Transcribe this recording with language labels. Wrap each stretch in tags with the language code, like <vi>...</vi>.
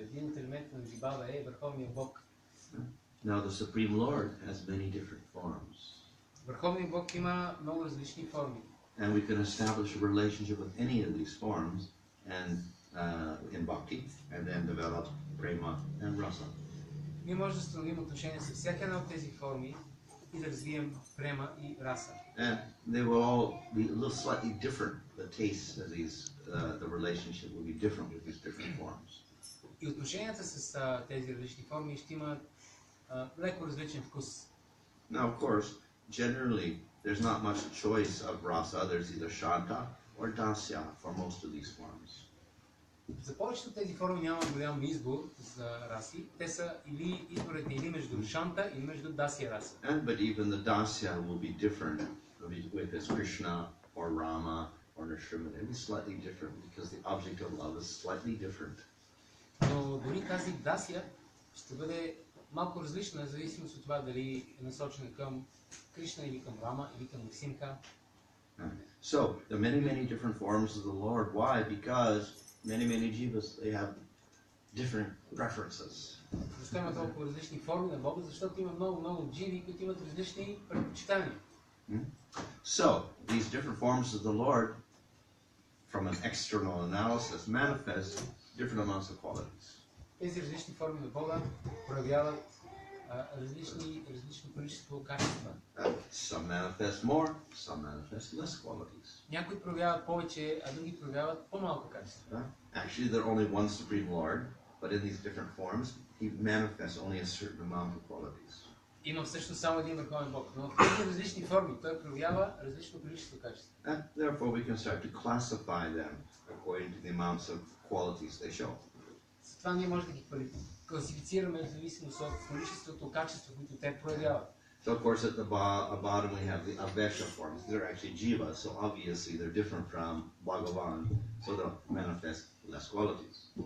<bg>Един от елементите на Вибхава е Върховния Бог.</bg> <en>Now the Supreme Lord has many different forms.</en> <bg>Върховният Бог има много различни форми.</bg> <en>And we can establish a relationship with any of these forms and in bhakti, and then develop prema and rasa.</en> <bg>Ние можем да установим отношение с всяка една от тези форми и да развием према и раса.</bg> <en>And they will all be a little slightly different. The taste of these, the relationship will be different with these different forms.</en> <bg>И отношенията с тези различни форми ще имат леко различен вкус.</bg> <en>Now, of course, generally, there's not much choice of rasa. There's either shanta or dasya for most of these forms.</en> <bg>За повечето от тези форми няма голям избор за раси. Те са или изборът е или между шанта или между дасия раса.</bg> <en>But even the dasya will be different with this Krishna or Rama or Nrsimha. It'll be slightly different because the object of love is slightly different.</en> <bg>Но дори тази дасия ще бъде малко различна, в зависимост от това дали е насочена към Кришна или към Рама или към Нрсимха.</bg> <en>So, there are many different forms of the Lord. Why? Because many jivas, they have different preferences.</en> <bg>Защо има толкова различни форми на Бога? Защото има много дживи, които имат различни предпочитания.</bg> <en>So, these different forms of the Lord, from an external analysis, manifest different amounts of qualities.</en> <bg>Тези различни форми на Бога проявяват различно количество качества.</bg> <en>Some manifest more, some manifest less qualities.</en> <bg>Някои проявяват повече, а други проявяват по-малко качества.</bg> <en>Actually, there are only one Supreme Lord, but in these different forms, he manifests only a certain amount of qualities.</en> <bg>Има всъщност само един върховен Бог, но в тези различни форми той проявява различно количество качества.</bg> <en>And therefore, we can start to classify them according to the amounts of qualities they show.</en> <bg>Затова ние можем да ги класифицираме в зависимост от количеството качества, които те проявяват.</bg> <en>So of course at the bottom we have the Avesha forms. They're actually jivas, so obviously they're different from Bhagavan, so they'll manifest less qualities.</en>